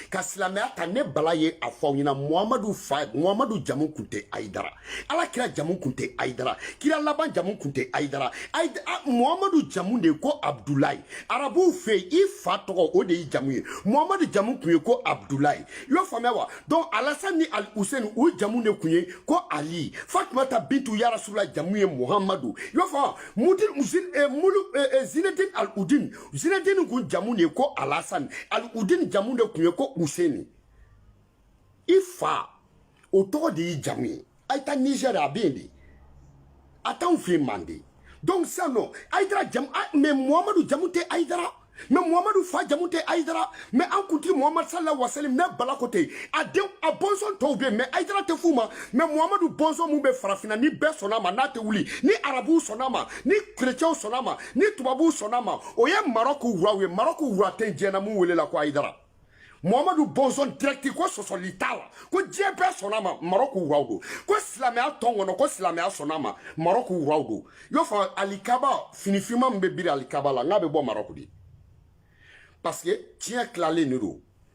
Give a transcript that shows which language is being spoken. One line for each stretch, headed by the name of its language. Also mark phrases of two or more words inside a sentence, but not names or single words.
Bambara: ka silamɛya ta ne bala ye a fɔ aw ɲɛna muhamadu jamu tun tɛ ayidara ala kira jamu tun tɛ ayidara kira laban jamu tun tɛ ayidara muhamadu jamu de ye ko abdulayi arabuw fɛ yen i fa tɔgɔ o de ye jamu ye muhamadu jamu tun ye ko abdulayi i y'o faamuya wa donc alasan ni ali useni o jamu de tun ye ko ali fatumata bintu yarasula jamu ye muhamadu i y'o faamuya zinedine al udin Zinedine kun jamu ne ko Alasan al udin jamu de kun ye ko Useni ifa o tɔgɔ de ye jamu ye aita Niger a bɛ yen de a t'anw fɛ yen mande donc sisan nɔ ayidara jamu mais muhamadu jamu tɛ ayidara mais muhamadu fa jamu tɛ ayidara mais an kuntigi muhamadu
Arabic: sallallahu alaihi wa sallam
Bambara: ne bala ko tɛ a bɔnsɔn tɔw bɛ yen mais ayidara tɛ f'u ma mais muhamadu bɔnsɔn mun bɛ farafinna ni bɛɛ sɔnna ma n'a tɛ wuli ni arabuw sɔnna ma ni kerecɛnw sɔnna ma ni tubabuw sɔnna ma o ye marɔku wuraw ye marɔku wura tɛ diɲɛ mun welela ko ayidara muhamadu bɔnsɔn direct ko sɔsɔli t'a la ko diɲɛ bɛɛ sɔnna ma marɔku wuraw don ko silamɛya tɔn kɔnɔ ko silamɛya sɔnna ma marɔku wuraw don i y'o fɔ alikaba finifinma min bɛ biri alikaba la n k'a bɛ bɔ marɔku de
French: parce que
Bambara: tiɲɛ tilalen de don